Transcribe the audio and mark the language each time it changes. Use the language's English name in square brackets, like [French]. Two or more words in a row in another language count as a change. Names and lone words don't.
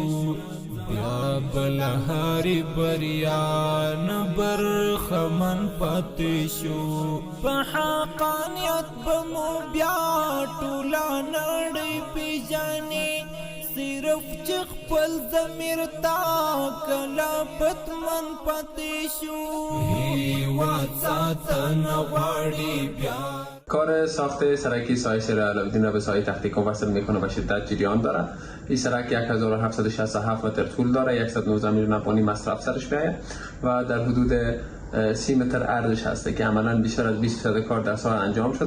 [Pashto] بیا بلهار بریا نه برخمن پاتې شو، په حقانیت به مو بیا ټوله نړۍ پیژني. صرف چې خپل ضمیر تا کله پتمن پاتې شو، هیواد ساتنه غواړي بیا. [Persian] کار ساخت سرک سایه شهر علاودین را به سایه تختیکان وصل میکنه و شدت جریان داره. این سرک 1767 متر طول داره، 119 میلیون افغانی مصرف سرش میآید و در حدود 30 متر عرضش هسته که عملا بیشتر از 20% کار در سال انجام شده.